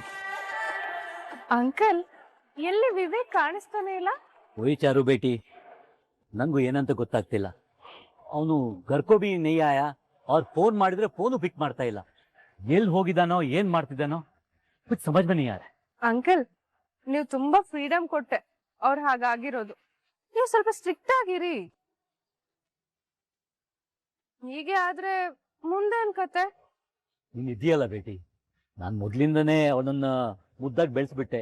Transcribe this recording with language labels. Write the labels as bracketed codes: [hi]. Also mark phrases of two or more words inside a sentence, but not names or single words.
[kn] ಅಂಕಲ್, ಎಲ್ಲಿ ವಿವೇಕ್ ಕಾಣಿಸ್ತಾನೆ ಇಲ್ಲ? ಓಯ್ ಚಾರು ಬೇಟಿ, ನಂಗೂ ಏನಂತ ಗೊತ್ತಾಗ್ತಿಲ್ಲ. ಅವನು [hi] घर को भी नहीं आया [kn] ಅವ್ರು ಫೋನ್ ಮಾಡಿದ್ರೆ ಫೋನು ಪಿಕ್ ಮಾಡ್ತಾ ಇಲ್ಲ. ಎಲ್ಲಿ ಹೋಗಿದ್ದಾನೋ ಏನ್ ಮಾಡ್ತಿದ್ದಾನೋ [hi] ಕುछ समझ में नहीं आ रहा है. [kn] ಅಂಕಲ್, ನೀವು ತುಂಬಾ ಫ್ರೀಡಮ್ ಕೊಟ್ಟೆ ಅವ್ರು ಹಾಗಾಗಿರೋದು. ನೀವು ಸ್ವಲ್ಪ ಸ್ಟ್ರಿಕ್ಟ್ ಆಗಿರಿ. ಹೀಗೆ ಆದ್ರೆ ಮುಂದೇನ್ ಕತೆ? ನೀನ್ ಇದೆಯಲ್ಲ ಬೇಟಿ, ನಾನು ಮೊದ್ಲಿಂದನೇ ಅವನನ್ನ ಮುದ್ದಾಗಿ ಬೆಳೆಸ್ಬಿಟ್ಟೆ.